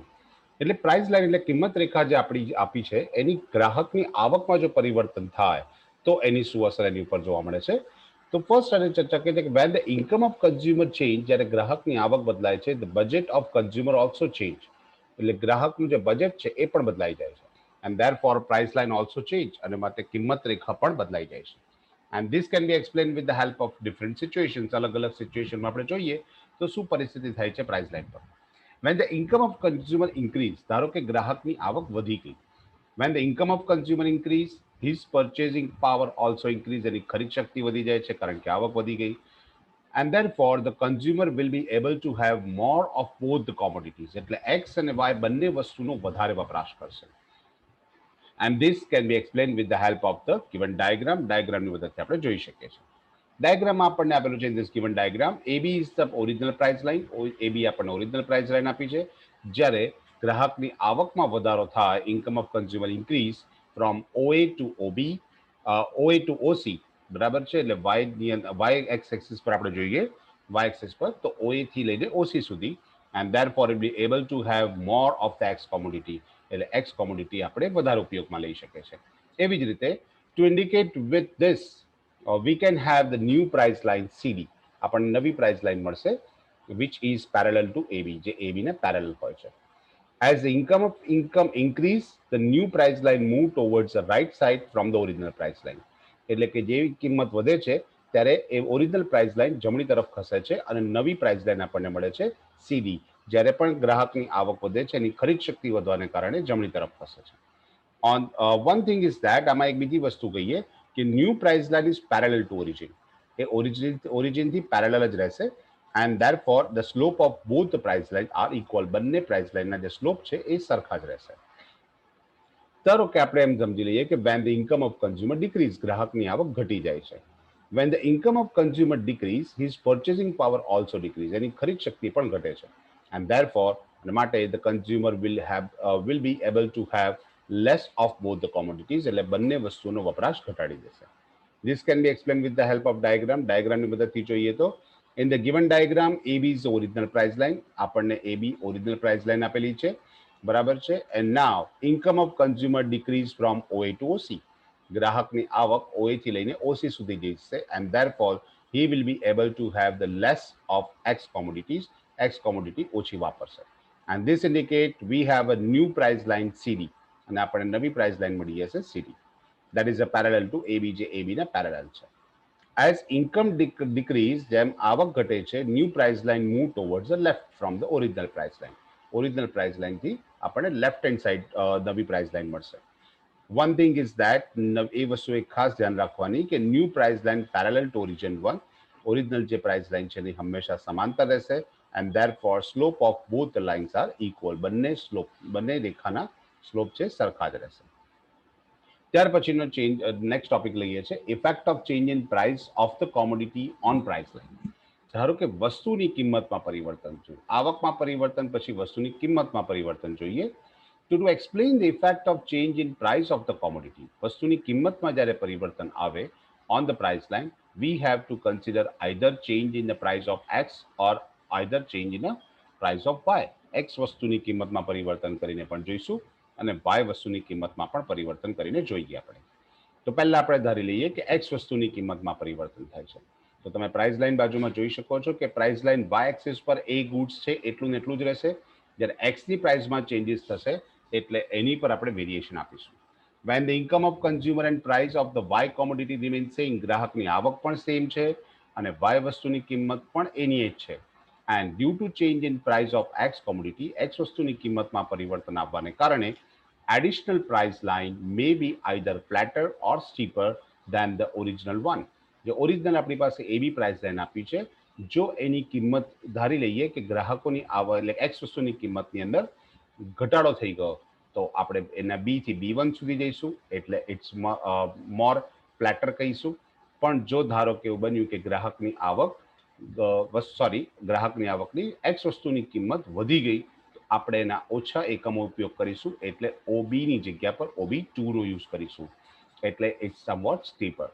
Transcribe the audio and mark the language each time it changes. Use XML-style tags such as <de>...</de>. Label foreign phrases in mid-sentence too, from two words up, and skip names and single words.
<gu>એટલે</gu> <en>price line</en> <gu>એટલે કિંમત રેખા જે આપણી આપી છે એની ગ્રાહકની આવકમાં જો પરિવર્તન થાય તો એની શું અસર એની ઉપર જોવા મળે છે. તો ફર્સ્ટ આની ચર્ચા કરીએ કે</gu> <en>when the income of consumer change,</en> <gu>જ્યારે ગ્રાહકની આવક બદલાય છે,</gu> <en>the budget of consumer also change,</en> <gu>એટલે ગ્રાહકનું જે બજેટ છે એ પણ બદલાઈ જાય છે.</gu> <en>and therefore price line also change</en> <gu>અને માટે કિંમત રેખા પણ બદલાઈ જાય છે.</gu> <en>and this can be explained with the help of different situations.</en> <gu>અલગ-અલગ સિચ્યુએશનમાં આપણે જોઈએ તો શું પરિસ્થિતિ થાય છે</gu> <en>price line</en> <gu>પર.</gu> <en>when the income of consumer increase,</en> <gu>ધારો કે ગ્રાહકની આવક વધી ગઈ.</gu> <en>when the income of consumer increase, his purchasing power also increase,</en> <gu>એની ખરીદ શક્તિ વધી જાય છે કારણ કે આવક વધી ગઈ.</gu> <en>and therefore the consumer will be able to have more of both the commodities,</en> <gu>એટલે x અને y બંને વસ્તુનો વધારે વપરાશ કરશે.</gu> <en>and this can be explained with the help of the given diagram.</en> <gu>ડાયાગ્રામની મદદથી આપણે જોઈ શકીએ છીએ. ડાયાગ્રામમાં આપણને આપેલું છે</gu> <en>this given diagram. AB is the original price line.</en> <gu>AB આપણને</gu> <en>original price line</en> <gu>આપી છે. જ્યારે ગ્રાહકની આવકમાં વધારો થાય,</gu> <en>income of consumer increase from OA to OB, OA to OC,</en> <gu>બરાબર છે. એટલે y</gu> <en>x axis</en> <gu>પર આપણે જોઈએ, y એક્સિસ પર તો OA થી લઈને OC સુધી,</gu> <en>and therefore it be able to have more of the X commodity,</en> <gu>એટલે</gu> <en>x commodity</en> <gu>આપણે વધારે ઉપયોગમાં લઈ શકીએ છીએ. એવી જ રીતે</gu> <en>to indicate with this we can have the new price line CD.</en> <gu>આપણને નવી</gu> <en>price line</en> <gu>મળશે</gu> <en>which is parallel to AB,</en> <gu>જે AB ને પેરેલલ હોય છે.</gu> <en>As the income increase, the new price line move towards the right side from the original price line.</en> <gu>એટલે કે જેવી કિંમત વધે છે ત્યારે એ</gu> <en>original price line</en> <gu>જમણી તરફ ખસે છે અને નવી</gu> <en>price line</en> <gu>આપણને મળે છે CD. જ્યારે પણ ગ્રાહકની આવક વધે છે એની ખરીદ શક્તિ વધવાને કારણે જમણી તરફ ખસે છે.</gu> <en>On one thing is that</en> <gu>આમાં એક બીજી વસ્તુ કહીએ કે</gu> <en>new price line is parallel to origin.</en> <gu>એ ઓરિજિનથી પેરેલલ જ રહેશે.</gu> <en>and therefore the slope of both the price line are equal.</en> <gu>બંને</gu> <en>price lineના</en> <gu>જે સ્લોપ છે એ સરખા જ રહેશે. ધારો કે આપણે એમ સમજી લઈએ કે</gu> <en>when the income of consumer decrease,</en> <gu>ગ્રાહકની આવક ઘટી જાય છે.</gu> <en>when the income of consumer decrease, his purchasing power also decrease,</en> <gu>એની ખરીદ શક્તિ પણ ઘટે છે.</gu> <en>and therefore માટે the consumer will be able to have less of both the commodities,</en> <gu>એટલે બંને વસ્તુનો વપરાશ ઘટાડી દેશે.</gu> <en>this can be explained with the help of diagram.</en> <gu>ડાયાગ્રામની મદદથી જોઈએ તો</gu> <en>in the given diagram AB is the original price line.</en> <gu>આપણને AB</gu> <en>original price line</en> <gu>આપેલી છે, બરાબર છે.</gu> <en>and now income of consumer decrease from OA to OC,</en> <gu>ગ્રાહકની આવક OA થી લઈને OC સુધી જશે.</gu> <en>and therefore he will be able to have the less of X commodities. X commodity</en> <gu>ઓછી વાપરશે.</gu> <en>and this indicate we have a new price line CD,</en> <gu>અને આપણને નવી</gu> <en>price line</en> <gu>મળી જશે CD.</gu> <en>that is a parallel to AB,</en> <gu>જે AB ના પેરેલલ છે.</gu> <en>as income decrease,</en> <gu>જેમ આવક ઘટે છે,</gu> <en>new price line move towards the left from the original price line. original price line</en> <gu>થી આપણને</gu> <en>left hand side</en> <gu>નવી</gu> <en>price line</en> <gu>મળશે.</gu> <en>one thing is that</en> <gu>એ વસ્તુ એક ખાસ ધ્યાન રાખવાની કે</gu> <en>new price line parallel to origin 1.</en> <gu>ઓરિજિનલ જે</gu> <en>price line</en> <gu>છે એની હંમેશા સમાંતર રહેશે.</gu> <en>and therefore slope of both the lines are equal.</en> <gu>બંને રેખાના સ્લોપ છે સરખા જ રહેશે. ત્યાર પછીનો</gu> <en>next topic</en> <gu>લઈએ છે</gu> <en>effect of change in price of the commodity on price line.</en> <gu>ધારો કે વસ્તુની કિંમતમાં પરિવર્તન જોઈએ, આવકમાં પરિવર્તન પછી વસ્તુની કિંમતમાં પરિવર્તન જોઈએ.</gu> <en>to explain the effect of change in price of the commodity,</en> <gu>વસ્તુની કિંમતમાં જ્યારે પરિવર્તન આવે</gu> <en>on the price line, we have to consider either change in the price of X or either change in the price of Y.</en> <gu>X વસ્તુની કિંમતમાં પરિવર્તન કરીને પણ જોઈશું અને Y વસ્તુની કિંમતમાં પણ પરિવર્તન કરીને જોઈએ આપણે. તો પહેલા આપણે ધારી લઈએ કે X વસ્તુની કિંમતમાં પરિવર્તન થાય છે. તો તમે</gu> <en>price line</en> <gu>બાજુમાં જોઈ શકો છો કે</gu> <en>price line</en> <gu>Y એક્સિસ પર A ગુડ્સ છે એટલું ને એટલું જ રહેશે. જ્યારે X ની પ્રાઇસમાં ચેન્જીસ થશે એટલે એની પર આપણે વેરિએશન આપીશું.</gu> <en>when the income of consumer and price of the Y commodity remain same,</en> <gu>ગ્રાહકની આવક પણ સેમ છે અને Y વસ્તુની કિંમત પણ એની જ છે.</gu> <en>and due to change in price of X commodity,</en> <gu>X વસ્તુની કિંમતમાં પરિવર્તન આવવાને કારણે</gu> <en>additional price line may be either flatter or steeper than the original one.</en> <gu>જે ઓરિજિનલ આપણી પાસે એવી</gu> <en>price line</en> <gu>આપી છે, જો એની કિંમત ધારી લઈએ કે ગ્રાહકોની આવક એટલે એક્સ વસ્તુની કિંમતની અંદર ઘટાડો થઈ ગયો તો આપણે એના B થી B1 સુધી જઈશું એટલે</gu> <en>it's more flatter</en> <gu>કહીશું. પણ જો ધારો કે એવું બન્યું કે ગ્રાહકની આવકની એક્સ વસ્તુની કિંમત વધી ગઈ તો આપણે એના ઓછા એકમો ઉપયોગ કરીશું એટલે OB ની જગ્યા પર OB2 નો યુઝ કરીશું એટલે</gu> <en>it's somewhat steeper.</en>